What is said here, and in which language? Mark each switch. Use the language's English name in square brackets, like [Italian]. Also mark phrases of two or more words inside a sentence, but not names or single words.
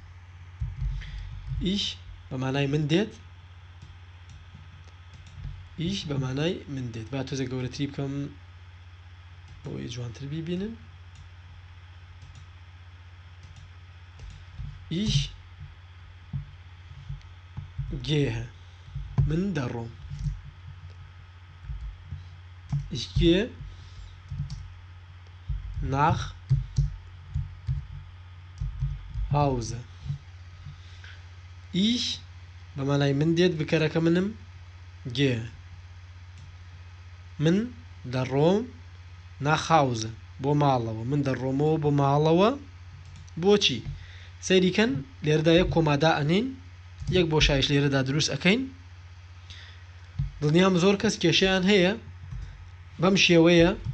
[Central Kurdish] ئیش بە مانای من دێت ئیش بە مانای من دێت با تۆزە گەورەتری بکەم بۆی جوانتر بیبینن [German] ich gehe [Central Kurdish] من دەڕۆم [German] ich gehe nach Hause [Central Kurdish] ich بە مانای من دێت بکەرەکە منم gehe من دەڕۆم [German] nach Hause [Central Kurdish] بۆ ماڵەوە من دەڕۆمەوە بۆ ماڵەوە بۆچی سەیریکەن لێرەدا یەک کۆمادا ئەنین یەک بۆ شایش لێرەدا دروست ئەەکەین دڵنیام زۆر کەس کێشەیان هەیە بەم شێوەیە